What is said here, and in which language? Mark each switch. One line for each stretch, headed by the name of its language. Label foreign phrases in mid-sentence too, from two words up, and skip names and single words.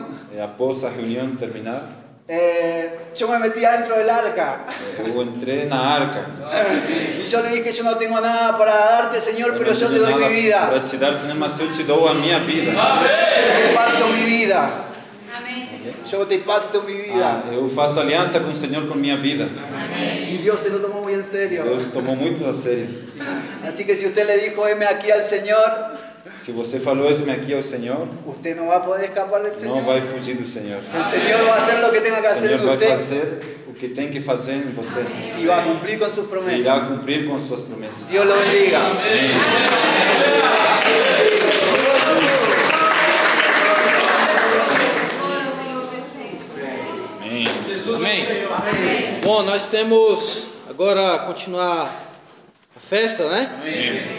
Portuguese: E após a reunião terminar,
Spanish: yo me metí adentro del arca.
Portuguese: eu entrei na arca.
Spanish: Y yo le dije, yo no tengo nada para darte, Señor, pero yo te doy mi
Portuguese: para
Spanish: vida.
Portuguese: te dar, Senhor, mas eu te dou a minha vida.
Spanish: Yo te pacto mi vida. Yo te pacto mi vida.
Portuguese: Eu faço aliança com o Senhor com minha vida.
Spanish: Y Dios se lo tomó muy en serio.
Portuguese: Deus tomou muito a sério.
Spanish: Así que si usted le dijo, heme aquí al Señor,
Portuguese: Se você falou eis-me aqui ao Senhor,
Spanish: usted no va a poder escapar del Señor.
Portuguese: não vai fugir do Senhor.
Spanish: El Señor va a hacer lo que tenga que
Portuguese: O
Spanish: hacer
Portuguese: Senhor
Spanish: en
Portuguese: vai
Spanish: usted
Portuguese: fazer o que tem que fazer em você.
Spanish: y va a cumplir con sus
Portuguese: E
Spanish: promesas.
Portuguese: irá cumprir com as suas promessas.
Spanish: Dios lo bendiga.
Portuguese: Amém. Amém. Amém? Bom, nós temos agora continuar a festa, né? Amém.